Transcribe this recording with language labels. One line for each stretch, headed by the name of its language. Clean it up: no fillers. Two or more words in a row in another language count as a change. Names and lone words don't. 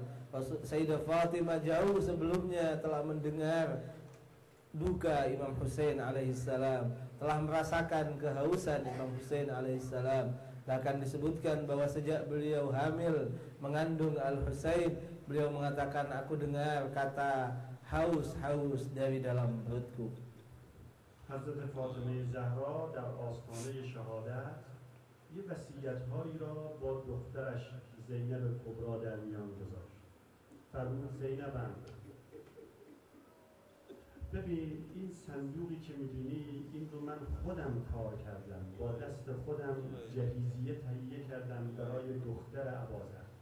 Indonesian: Sayyidah Fatimah jauh sebelumnya telah mendengar duka Imam Husain alaihissalam, telah merasakan kehausan Imam Husain alaihissalam. Bahkan disebutkan bahwa sejak beliau hamil mengandung Al-Husain, beliau mengatakan, aku dengar kata haus dari dalam perutku.
Persian: حضرت فاطمه زهرا در آستانه شهادت یه وصیت‌هایی را با دخترش زینب کبری در میان گذاشت. فرمود زینبم، ببین این صندوقی که می‌بینی این رو من خودم کار کردم، با دست خودم جهیزیه تهیه کردم برای دختر ابازر.